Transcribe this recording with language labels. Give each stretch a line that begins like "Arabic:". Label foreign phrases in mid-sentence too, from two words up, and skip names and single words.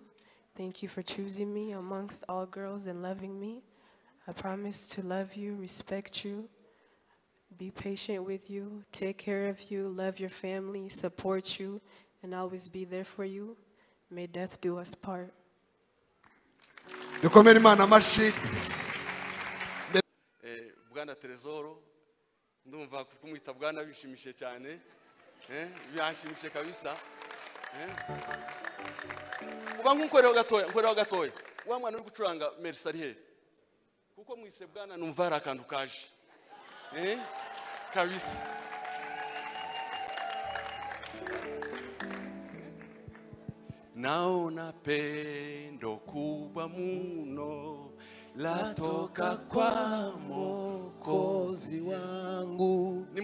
English: Thank you for choosing me amongst all girls and loving me. I promise to love you, respect you, be patient with you, take care of you, love your family, support you, and always be there for you. May death do us part.
Kinyarwanda: Bwana Trezor ndumva kumwita bwana bishimishe cyane byashimishe kabisa uba nkunkorera gatoya wa mwana uri gucuranga Mercedes he kuko mwise bwana numva ari akantu kaje kabisa
Swahili: naona pendo kubwa muno latoka kwa Mwokozi wangu.